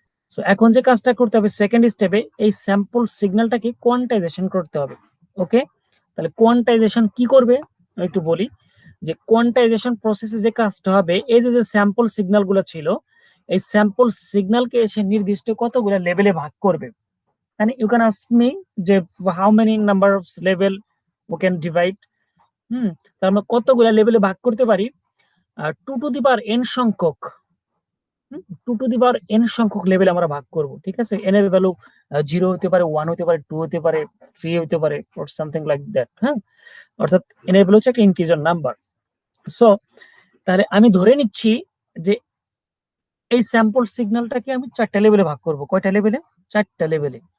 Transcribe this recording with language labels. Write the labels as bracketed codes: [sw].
[bn] So এখন যে কাজটা করতে হবে সেকেন্ড স্টেপে, এই স্যাম্পল সিগন্যালটাকে কোয়ান্টাইজেশন করতে হবে। ওকে, তাহলে কোয়ান্টাইজেশন কি করবে আমি একটু বলি, যে কোয়ান্টাইজেশন প্রসেসে যে কাজটা হবে, এই যে স্যাম্পল সিগন্যাল গুলো ছিল, এই স্যাম্পল সিগন্যালকে এসে নির্দিষ্ট কতগুলো লেভেলে ভাগ করবে। [en] and you can ask me যে how many number of level we can divide, [bn] তার মানে কতগুলা লেভেলে ভাগ করতে পারি? 2 to the power n সংখ্যক, 2 to the power n সংখ্যক লেভেলে আমরা ভাগ করব, ঠিক আছে? n এর ভ্যালু 0 হতে পারে, 1 হতে পারে, 2 হতে পারে, 3 হতে পারে, [en] or something like that, [bn] হ্যাঁ? অর্থাৎ n এর ভ্যালু হচ্ছে একটা ইন্টিজার নাম্বার। সো তাহলে আমি ধরে নিচ্ছি যে এই স্যাম্পল সিগন্যালটাকে আমি 4টা লেভেলে ভাগ করব। কয়টা লেভেলে? 4টা লেভেলে।